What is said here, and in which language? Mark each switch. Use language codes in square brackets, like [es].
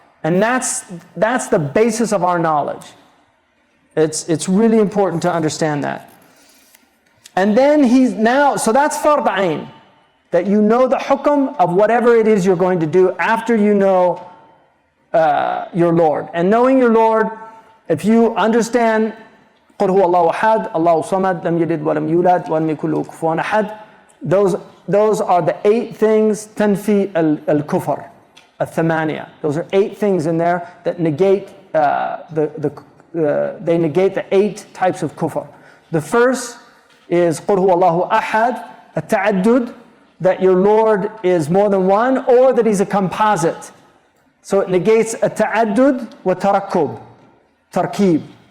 [en] And that's the basis of our knowledge. It's really important to understand that. And then so that's fard ayn, that you know the hukm of whatever it is you're going to do after you know your Lord. And knowing your Lord, if you understand [ar] قُلْ هُوَ اللَّهُ أَحَدٌ اللَّهُ صَمَدٌ لَمْ يَلِدْ وَلَمْ يُولَدْ وَلَمْ يَكُنْ لَهُ كُفُوًا أَحَدٌ, [en] those are the 8 things [ar] تنفي الكفر الثمانية. [en] Those are 8 things in there that negate they negate the 8 types of kufr. The first is [ar] قُلْ هُوَ اللَّهُ أَحَدٌ, التعدد, [en] that your Lord is more than one, or that he's a composite. So it negates [ar] التعدد وتركب, [en] tarkib.